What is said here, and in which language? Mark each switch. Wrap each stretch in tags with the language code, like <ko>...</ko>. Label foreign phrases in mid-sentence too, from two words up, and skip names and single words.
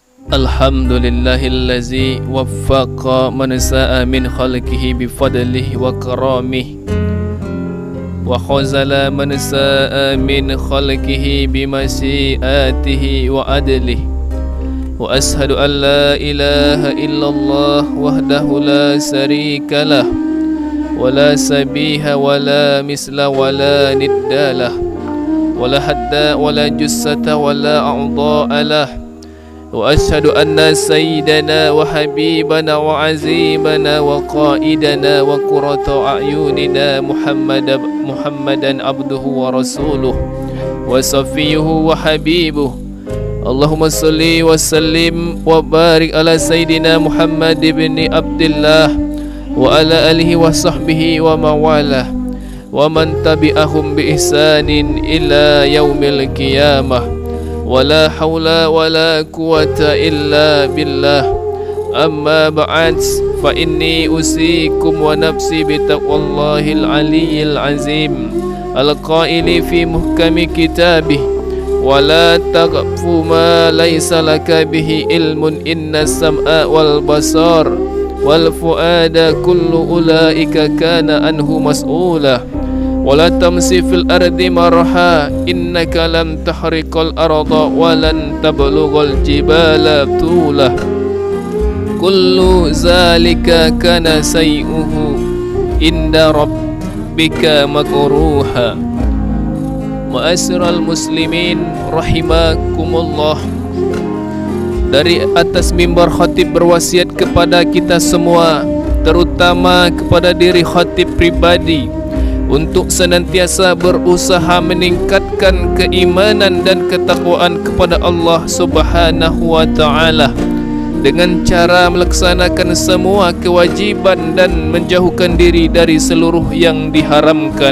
<ar>الحمد لله الذي وفق من شاء من خلقه بفضله وكرمه وخذل من شاء من خلقه بمشيئته و عدله وأشهد أن لا إله إلا الله وحده لا شريك له ولا شبيه ولا مثل ولا ند له ولا حد ولا جثة ولا أعضاء له وأشهد أن سيدنا وحبيبنا وعظيمنا وقائدنا وقرة أعيننا محمدا عبده ورسوله وصفيه وحبيبه. اللهم صل وسلم وبارك على سيدنا محمد بن عبد الله وعلى آله وصحبه ومولاه ومن تبعهم بإحسان إلى يوم القيامة. ولا حول ولا قوة إلا بالله. أما بعد، فإني أوصيكم ونفسي بتقوى الله العلي العظيم القائل في محكم كتابه ولا تقف ما ليس لك به علم إن السمع والبصر والفؤاد كل أولئك كان عنه مسؤولا. ولا تمش في الأرض مرحا إنك لن تخرق الأرض ولن تبلغ الجبال طولا. كل ذلك كان سيئه عند ربك مكروها. معاشر المسلمين رحمكم الله.</ar> <id>Dari atas mimbar khatib berwasiat kepada kita semua, terutama kepada diri khatib pribadi, untuk senantiasa berusaha meningkatkan keimanan dan ketakwaan kepada</id> <ar>الله سبحانه وتعالى</ar> <id>dengan cara melaksanakan semua kewajiban dan menjauhkan diri dari seluruh yang diharamkan.</id>